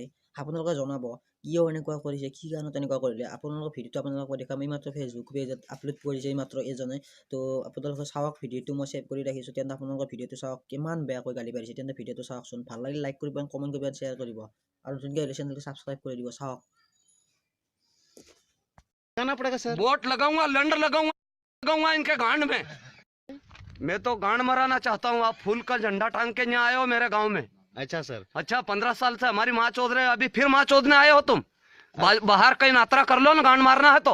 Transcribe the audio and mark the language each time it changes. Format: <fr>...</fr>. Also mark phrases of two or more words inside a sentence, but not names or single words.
<as>আপোনালোকে জনাব কিয় এনেকুৱা কৰিছে, কি কাৰণত এনেকুৱা কৰিলে। আপোনালোকৰ ভিডিঅ'টো আপোনালোকক দেখাম। এইমাত্ৰ ফেচবুক পেজত আপলোড কৰিছে এইমাত্ৰ এজনে। তো আপোনালোকে চাওক, ভিডিঅ'টো মই ছেভ কৰি ৰাখিছোঁ। তেন্তে আপোনালোকৰ ভিডিঅ'টো চাওক, কিমান বেয়াকৈ গালি পাৰিছে। তেন্তে ভিডিঅ'টো চাওকচোন। ভাল লাগিলে লাইক কৰিব, কমেণ্ট কৰিব, শ্বেয়াৰ কৰিব, আৰু যোনকে আহিলে চেনেলটো ছাবস্ক্ৰাইব কৰি দিব। চাওক।</as> <hi>जाना पड़ेगा सर। वोट लगाऊंगा, लंड लगाऊंगा इनके गांड में। मैं तो गांड मराना चाहता हूँ। आप फूल का झंडा टांग के यहाँ आए हो मेरे गांव में। अच्छा सर। अच्छा 15 साल से हमारी माँ चोद रहे, अभी फिर माँ चोदने आए हो तुम। बाहर कहीं यात्रा कर लो ना, गांड मारना है तो।</hi>